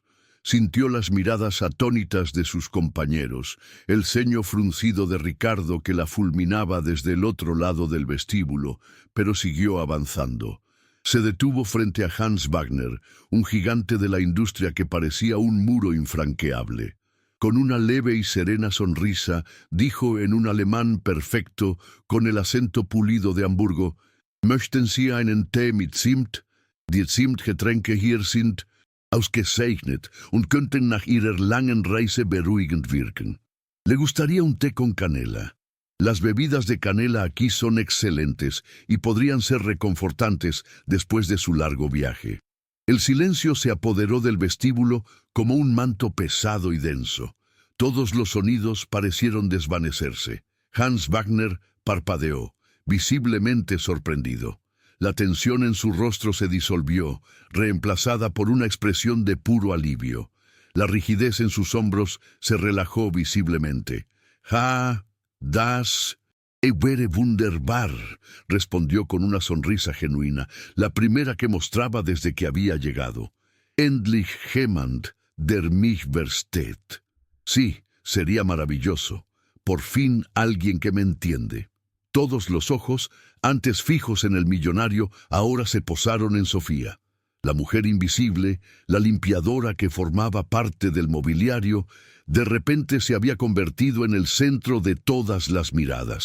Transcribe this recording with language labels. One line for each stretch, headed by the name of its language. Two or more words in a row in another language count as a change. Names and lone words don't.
Spanish: Sintió las miradas atónitas de sus compañeros, el ceño fruncido de Ricardo que la fulminaba desde el otro lado del vestíbulo, pero siguió avanzando. Se detuvo frente a Hans Wagner, un gigante de la industria que parecía un muro infranqueable. Con una leve y serena sonrisa, dijo en un alemán perfecto, con el acento pulido de Hamburgo:
German: «Möchten Sie einen Tee mit Zimt? Die Zimtgetränke hier sind ausgezeichnet und könnten nach Ihrer langen Reise beruhigend wirken».
Spanish: Le gustaría un té con canela. Las bebidas de canela aquí son excelentes y podrían ser reconfortantes después de su largo viaje. El silencio se apoderó del vestíbulo como un manto pesado y denso. Todos los sonidos parecieron desvanecerse. Hans Wagner parpadeó, visiblemente sorprendido. La tensión en su rostro se disolvió, reemplazada por una expresión de puro alivio. La rigidez en sus hombros se relajó visiblemente.
German: «Ja, das wäre wunderbar»,
Spanish: respondió con una sonrisa genuina, la primera que mostraba desde que había llegado.
German: «Endlich jemand, der mich versteht».
Spanish: Sí, sería maravilloso. Por fin alguien que me entiende. Todos los ojos, antes fijos en el millonario, ahora se posaron en Sofía. La mujer invisible, la limpiadora que formaba parte del mobiliario, de repente se había convertido en el centro de todas las miradas.